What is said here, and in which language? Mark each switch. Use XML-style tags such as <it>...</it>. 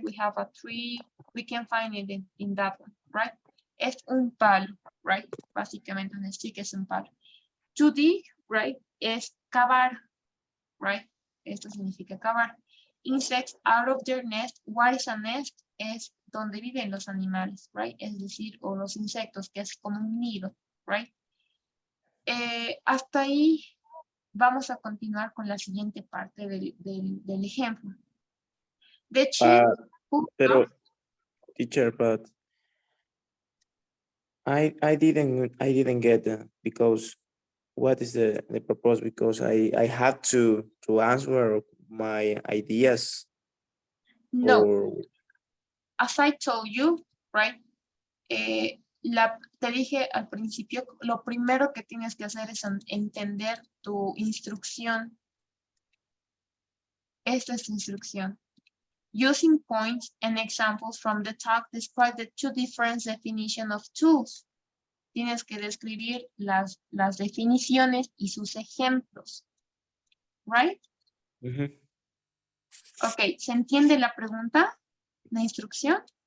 <en>We have a tree, we can find it in that one, right?</en> <es>Es un palo,</es> <en>right?</en> <es>Básicamente un stick es un palo.</es> <en>To dig, right?</en> <es>Es cavar,</es> <en>right?</en> <es>Esto significa cavar.</es> <en>Insects out of their nest. What is a nest?</en> <es>Es donde viven los animales,</es> <en>right?</en> <es>Es decir, o los insectos, que es como un nido, right? Hasta ahí vamos a continuar con la siguiente parte del ejemplo.</es> <en>The chimp.</en> <es>Pero,</es> <en>teacher, but I didn't get that, because what is the purpose? Because I had to answer my ideas. No, Or... as I told you, right?</en> <es>Te dije al principio, lo primero que tienes que hacer es entender tu instrucción. Esta es tu instrucción.</es> <en>Using points and examples from the talk, describe the 2 different definitions of tools.</en> <es>Tienes que describir las definiciones y sus ejemplos.</es> <en>Right?</en> <es>Ok, ¿se entiende la pregunta? ¿La instrucción?</es>